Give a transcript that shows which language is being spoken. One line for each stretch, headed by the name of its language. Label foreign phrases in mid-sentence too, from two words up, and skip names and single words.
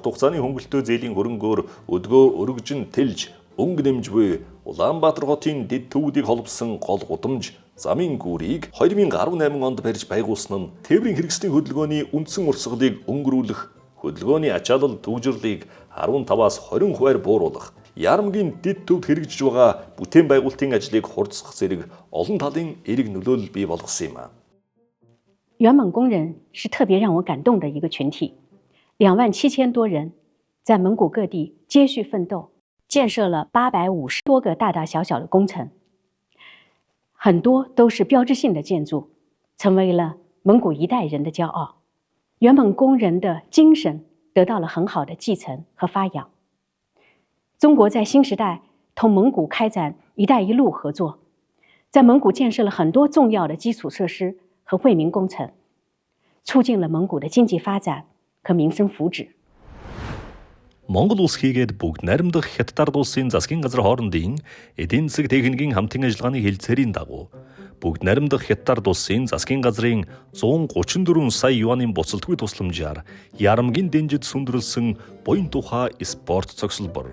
Mongolian: хугацааны хөнгөлөлтөө зээлийн хөрөнгөөр өдгөө өргөжин тэлж өнгө нэмж буй Улаанбаатар хотын дэд төвүүдийг холбосон гол гудамж замын гүүрийг 2018 онд барьж байгуулсан нь тээврийн хэрэгслийн хөдөлгөөний үндсэн урсгалыг өнгөрүүлэх, хөдөлгөөний ачаалал төвжирлийг 15-аас 20 хувиар бууруулах, Ярамгийн дэд төвд хэрэгжиж байгаа бүтээн байгуулалтын ажлыг хурцсах зэрэг олон талын эерэг нөлөөлөл бий болгосон юм.
Chinese: 原蒙工人是特别让我感动的一个群体，27000多人在蒙古各地接续奋斗，建设了850多个大大小小的工程，很多都是标志性的建筑，成为了蒙古一代人的骄傲。原蒙工人的精神得到了很好的继承和发扬。中国在新时代同蒙古开展“一带一路”合作，在蒙古建设了很多重要的基础设施和惠民工程，促进了蒙古的经济发展和民生福祉。
Mongolian: Монгол улс хийгээд Бүгд найрамдах Хятад Ард улсын засгийн газар хоорондын эдийн засаг техникийн хамтын ажиллагааны хэлцээрийн дагуу Бүгд найрамдах Хятад Ард улсын засгийн газрын 134 сая юанийн буцалтгүй тусламжаар Ярамгийн Дэнжид сүндрэлсэн буян тухай спорт цогцлбор.